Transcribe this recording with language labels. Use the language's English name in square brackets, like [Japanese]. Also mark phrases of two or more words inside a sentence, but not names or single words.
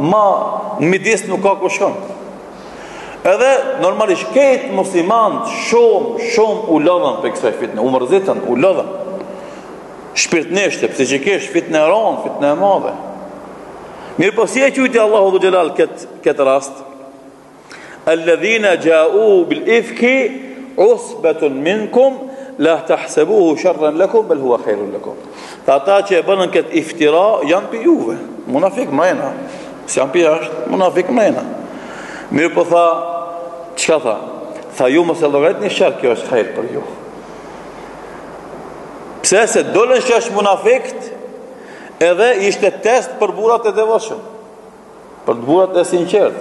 [Albanian] Ma midis nuk ka kushkon. Edhe normalisht këtë muslimanët shumë u lodhën për kësaj fitne, u mërzitën, u lodhën. Shpirtnisht, psikikisht, fitne e rëndë, fitne e madhe. Mirë po si e quajti Allahu [Arabic] ذو الجلال [Albanian] këtë rast? [Arabic] الذين جاءوا بالإفك عصبة منكم لا تحسبوه شرا لكم بل هو خير لكم. [Albanian] Ata që e bënën këtë iftira janë për juve, munafik mrena. Si janë për jashtë, munafik mrena. Mirë po tha, qka tha? Tha ju mos e llogarit një shërë, kjo është hajrë për ju. Pse se dolën që është munafikt, edhe ishte test për burat e devotshëm, për burat e sinqert.